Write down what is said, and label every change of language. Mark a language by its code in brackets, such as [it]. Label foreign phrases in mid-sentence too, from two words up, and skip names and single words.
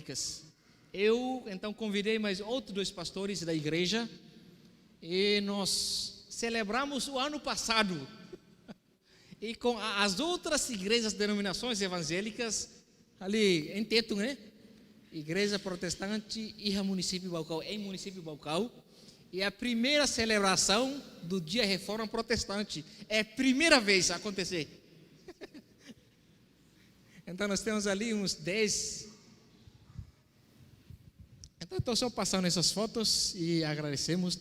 [pt] Eu então convidei mais outros 2 pastores da igreja, E nós celebramos o ano passado. E com as outras igrejas, denominações evangélicas, ali em Tetum, né? Igreja Protestante e município Baucau, em município Baucau. E a primeira celebração do Dia Reforma Protestante. É a primeira vez a acontecer. Então nós temos ali uns 10. Então estou só passando essas fotos e agradecemos.